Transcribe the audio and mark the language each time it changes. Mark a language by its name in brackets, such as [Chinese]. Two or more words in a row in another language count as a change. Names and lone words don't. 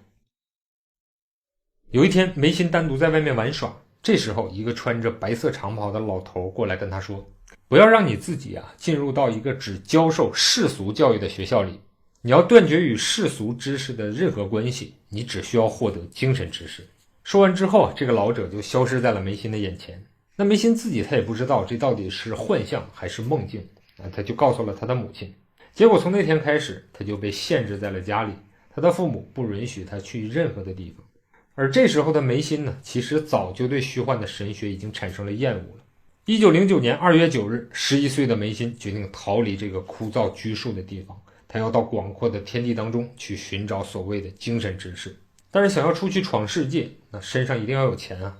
[Chinese] 有一天，梅辛单獨在外面玩耍，這時候一個穿着白色長袍的老頭過來跟他說：不要讓你自己進入到一個只教授世俗教育的學校裡，你要斷絕與世俗知識的任何關係，你只需要獲得精神知識。說完之後，這個老者就消失在了梅辛的眼前。那梅辛自己他也不知道這到底是幻象還是夢境，他就告訴了他的母親。結果從那天開始，他就被限制在了家裡，他的父母不允許他去任何的地方。而這時候的梅辛呢，其實早就對虛幻的神學已經產生了厭惡了。1909年2月9日，11歲的梅辛決定逃離這個枯燥拘束的地方，他要到廣闊的天地當中去尋找所謂的精神知識。但是想要出去闖世界，那身上一定要有錢啊。